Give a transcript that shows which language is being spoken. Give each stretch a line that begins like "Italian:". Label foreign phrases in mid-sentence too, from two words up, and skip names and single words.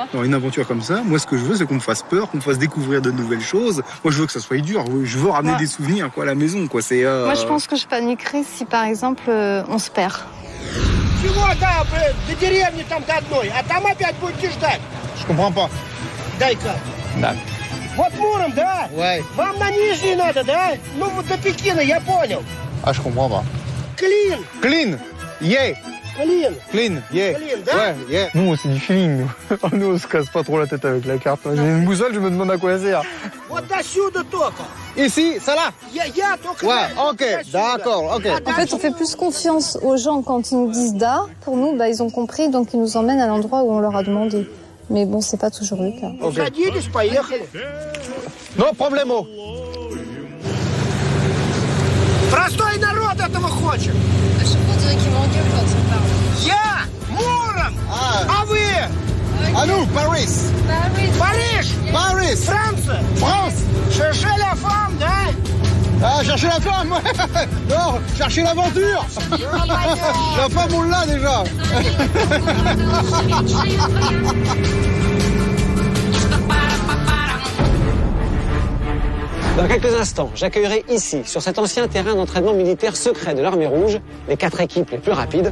French: Dans une aventure comme ça, moi, ce que je veux, c'est qu'on me fasse peur, qu'on me fasse découvrir de nouvelles choses. Moi, je veux que ça soit dur. Je veux ramener des souvenirs, quoi, à la maison, quoi. C'est. Moi, je pense que je paniquerais si, par exemple, on se perd. Je comprends pas.
Russian: Да. Вот Муром, да?
French: Ouais.
Russian: Вам на Нижний надо, да? Ну вот до Пекина, я понял.
French: Ah, je comprends pas.
Russian: Клин.
English: Clean. Yeah.
Russian: Клин.
English: Clean. Yeah.
Russian: Клин, да?
French: Ouais, yeah. Nous, c'est du feeling. Nous, on se casse pas trop la tête avec la carte. J'ai une boussole, je me demande à quoi elle sert.
Russian: Вот до сюда только.
French: Ici, ça là?
Russian: Я только.
French: Ouais, ok, d'accord, ok. En fait, on fait plus confiance aux gens quand ils nous disent da. Pour nous, ils ont compris, donc ils nous emmènent à l'endroit où on leur a demandé. Mais bon, c'est pas toujours le cas.
Russian: Садились, поехали.
Spanish: No problemo.
Russian: Простой народ этого хочет. Я Муром. А вы?
French: À nous, Paris.
Russian: Париж.
French: Paris.
Russian: Франция.
French: France. Cherchez la femme, да? Ah, chercher la femme. Non, chercher l'aventure. La femme, on l'a déjà. Dans quelques instants, j'accueillerai ici, sur cet ancien terrain d'entraînement militaire secret de l'Armée Rouge, les 4 équipes les plus rapides.